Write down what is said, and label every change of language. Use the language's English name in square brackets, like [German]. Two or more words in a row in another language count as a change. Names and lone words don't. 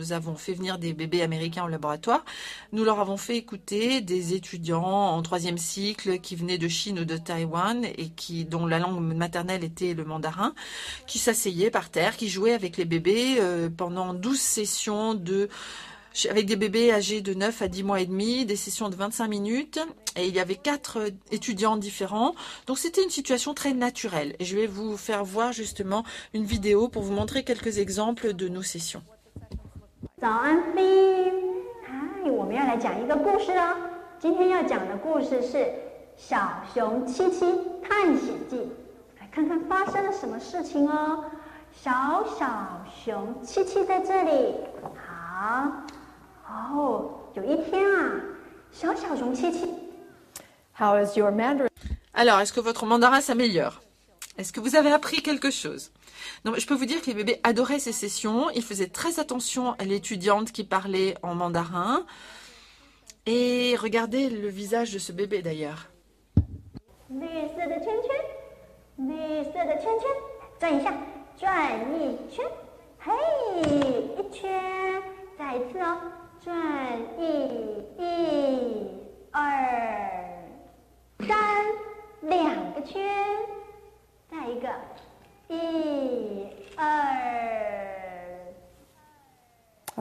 [French] Nous avons fait venir des bébés américains au laboratoire. Nous leur avons fait écouter des étudiants en 3e cycle qui venaient de Chine ou de Taïwan et dont la langue maternelle était le mandarin, qui s'asseyaient par terre, qui jouaient avec les bébés pendant 12 sessions avec des bébés âgés de 9 à 10 mois et demi, des sessions de 25 minutes, et il y avait 4 étudiants différents. Donc c'était une situation très naturelle. Et je vais vous faire voir justement une vidéo pour vous montrer quelques exemples de nos sessions. [Chinese] 早安 Fin， 嗨，我们要来讲一个故事哦。今天要讲的故事是《小熊七七探险记》，来看看发生了什么事情哦。小熊七七在这里，好。哦，有一天啊，小熊七七。 [English] How is your Mandarin? [French] Alors, est-ce que votre mandarin s'améliore? Est-ce que vous avez appris quelque chose? Non, je peux vous dire que les bébés adoraient ces sessions. Ils faisaient très attention à l'étudiante qui parlait en mandarin. Et regardez le visage de ce bébé d'ailleurs. [Chinese] 绿色的圈圈，绿色的圈圈，转一下，转一圈，嘿，一圈，再一次哦。转1、2、3，两个圈，再一个1、2。